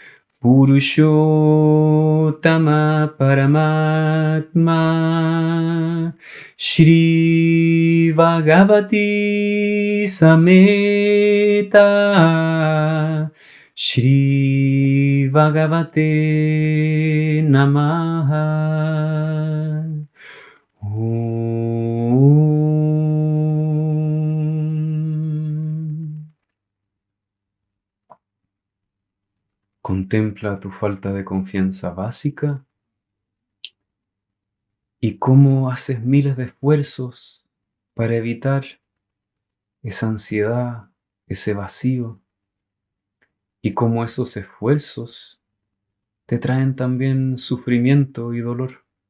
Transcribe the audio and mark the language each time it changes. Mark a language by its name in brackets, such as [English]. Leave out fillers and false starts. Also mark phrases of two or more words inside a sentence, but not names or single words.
[Sanskrit] पुरुषोत्तम परमात्मा श्री भगवती समेत श्री भगवते नमः. Om. [Spanish] Contempla tu falta de confianza básica y cómo haces miles de esfuerzos para evitar esa ansiedad, ese vacío, y cómo esos esfuerzos te traen también sufrimiento y dolor.